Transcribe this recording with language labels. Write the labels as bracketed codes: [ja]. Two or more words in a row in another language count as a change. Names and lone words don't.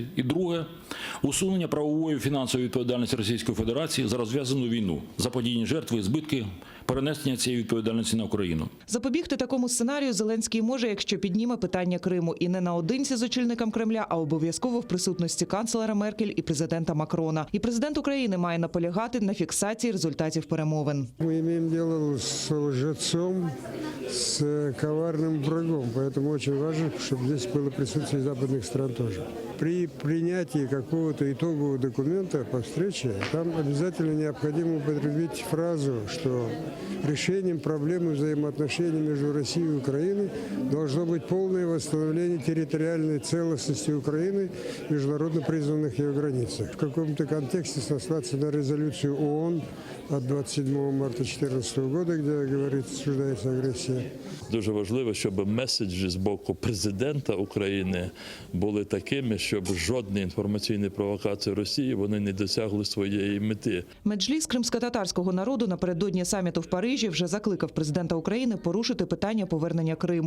[uk] І друге – усунення правової і фінансової відповідальності Російської Федерації за розв'язану війну, заподіяні жертви і збитки, перенесення цієї відповідальності на Україну. Запобігти такому сценарію Зеленський може, якщо підніме питання Криму. І не наодинці з очільником Кремля, а обов'язково в присутності канцлера Меркель і президента Макрона. І президент України має наполягати на фіксації результатів перемовин. Ми маємо справу з лжецом, [ru] с коварным врагом, поэтому очень важно, чтобы здесь было присутствие западных стран тоже. При принятии какого-то итогового документа по встрече, там обязательно необходимо употребить фразу, что решением проблемы взаимоотношений между Россией и Украиной должно быть полное восстановление территориальной целостности Украины в международно признанных ее границах. В каком-то контексте сослаться на резолюцию ООН от 27 марта 2014 года, где говорится, осуждается агрессия. [uk] Дуже важливо, щоб меседжі з боку президента України були такими, щоб жодні інформаційні провокації Росії вони не досягли своєї мети. Меджліс кримськотатарського народу напередодні саміту в Парижі вже закликав президента України порушити питання повернення Криму.